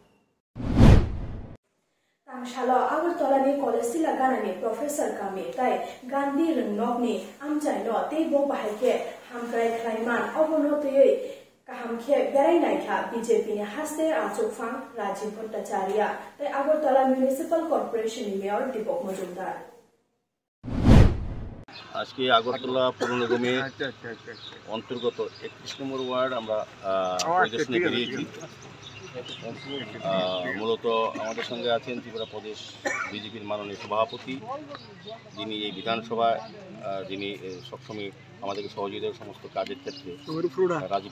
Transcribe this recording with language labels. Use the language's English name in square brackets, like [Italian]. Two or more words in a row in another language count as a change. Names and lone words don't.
[Kok Borok] Tangshala Agartala College sila ganani Professor kami tai Gandhi rengnokni amchai no teibo bahike hamkrai khlaiman abono tei kahamkhe berai naikha BJP ni haste achukfang Rajiv Bhattacharya tai Agartala Municipal Corporation ni Mayor Deepak Majumdar [Bangla] আজকে আগরতলা পৌর নিগমের অন্তর্গত 31 নম্বর ওয়ার্ড আমরা পরিদর্শনে বেরিয়েছি। মূলত আমাদের সঙ্গে আছেন ত্রিপুরা প্রদেশ বিজেপির মাননীয় সভাপতি, যিনি এই বিধানসভায় যিনি সবসময় আমাদেরকে সহযোগিতার সমস্ত কাজের ক্ষেত্রে রাজীব